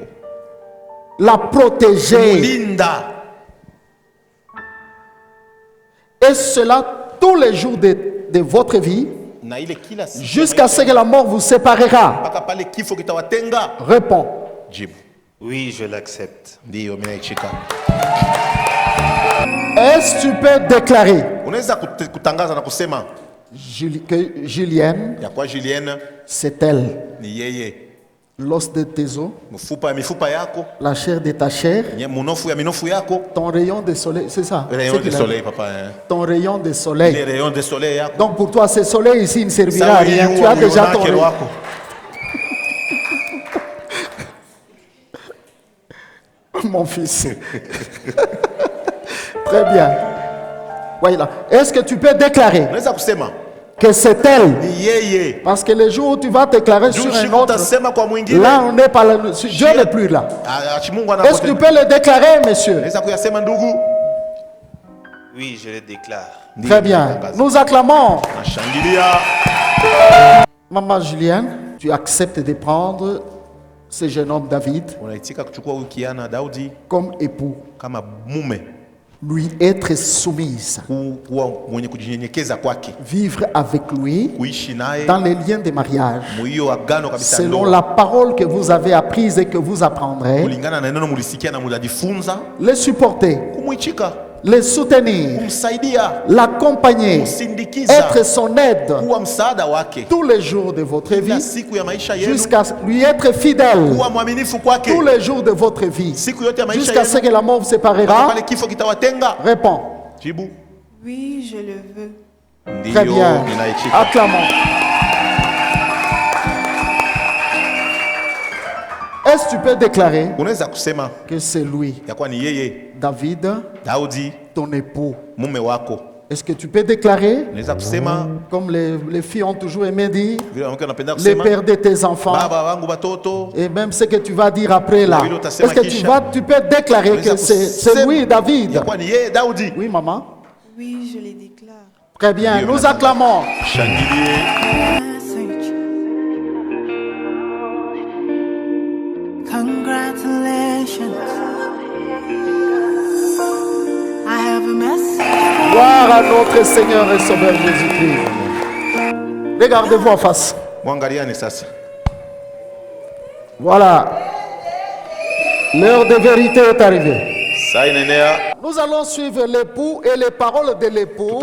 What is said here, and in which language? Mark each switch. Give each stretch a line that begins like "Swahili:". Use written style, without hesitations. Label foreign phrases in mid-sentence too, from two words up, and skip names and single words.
French: la protéger,
Swahili: linda,
French: et cela tous les jours de votre vie,
Swahili: na ile kila siku
French: jusqu'à ce que la mort vous séparera.
Swahili: mpaka pale kifo kitawatenga.
French: Réponds.
Swahili: Jibu
French: Oui, je l'accepte.
Swahili: ndio, mimi naichika.
French: Est-ce que tu peux déclarer
Swahili: Unaweza kutangaza na kusema
French: que Julienne,
Swahili: ya kwa Julienne
French: c'est elle,
Swahili: ni yeye,
French: l'os de tes os,
Swahili: mfupa ya mifupa yako,
French: la chair de ta chair,
Swahili: munofu ya minofu yako,
French: ton rayon de soleil, c'est ça? rayon C'est de qu'il a soleil dit. papa, hein. Ton rayon de Les soleil. rayons de soleil yako. Donc pour toi, ce soleil ici ne servira à
Swahili: Sawa
French: rien.
Swahili: hiyo
French: Tu as déjà ton
Swahili: unake
French: rayon.
Swahili: wako.
French: Mon fils. Très bien. Voilà. Est-ce que tu peux déclarer
Swahili: Unaweza kusema
French: que c'est elle?
Swahili: ni yeye.
French: Parce que le jour où tu vas déclarer
Swahili: Juu
French: sur un
Swahili: siku
French: autre,
Swahili: utasema kwa mwingine,
French: là on n'est pas là. Dieu n'est plus là.
Swahili: ati Mungu
French: Est-ce que tu
Swahili: anapote.
French: peux le déclarer, monsieur?
Swahili: Unaweza kuyasema ndugu?
French: Oui, je le déclare. Très bien. Nous acclamons.
Swahili: Nashangilia.
French: Maman Julienne, tu acceptes de prendre ce jeune homme David
Swahili: Unaitika kuchukua huyu kijana Daudi
French: comme époux,
Swahili: kama mume,
French: lui être soumise,
Swahili: kuwa mwenye kujinyenyekeza kwake,
French: vivre avec lui
Swahili: kuishi naye
French: dans les liens de mariage,
Swahili: muhiyo agano kabisa
French: selon
Swahili: ndoa,
French: la parole que vous avez apprise et que vous apprendrez,
Swahili: kulingana na neno mulisikia na mulijifunza,
French: les supporter,
Swahili: kumwichika,
French: les soutenir,
Swahili: kumsaidia,
French: l'accompagner,
Swahili: kumsindikiza,
French: être son aide
Swahili: kuwa msaada wake
French: tous les jours de votre
Swahili: kila
French: vie,
Swahili: siku ya maisha yenu,
French: jusqu'à lui être fidèle
Swahili: kuwa mwaminifu kwake
French: tous les jours de votre vie,
Swahili: siku yote ya maisha
French: jusqu'à ce
Swahili: yenu,
French: que la mort vous
Swahili: mpaka
French: séparera.
Swahili: pale kifo kitawatenga.
French: Réponds.
Swahili: Jibu
French: Oui, je le veux. Très
Swahili: ndio,
French: bien.
Swahili: ninaichika.
French: Acclamons. Est-ce que tu peux déclarer
Swahili: Unaweza kusema
French: que c'est lui,
Swahili: ya kuwa ni yeye
French: David,
Swahili: Daudi
French: ton époux?
Swahili: mume wako.
French: Est-ce que tu peux déclarer,
Swahili: Unaweza kusema
French: comme les filles ont toujours aimé dire,
Swahili: vile wanawake wanapenda
French: les
Swahili: kusema,
French: pères de tes enfants,
Swahili: baba wangu batoto.
French: et même ce que tu vas dire après là?
Swahili: Vile utasema
French: Est-ce que
Swahili: kisha.
French: tu peux déclarer que
Swahili: Unaweza
French: c'est
Swahili: kusema
French: lui, David?
Swahili: ya kuwa ni yeye Daudi.
French: Oui, maman. Oui, je les déclare. Très bien, Dieu nous merci. acclamons. Chandelier. Message.
English: Congratulations. I have a message.
French: Gloire à notre Seigneur et Sauveur Jésus-Christ. Regardez-vous en face.
Swahili: Mwangaliane sasa.
French: Voilà. L'heure de vérité est arrivée.
Swahili: Saa inenea
French: Nous allons suivre l'époux et les paroles de l'époux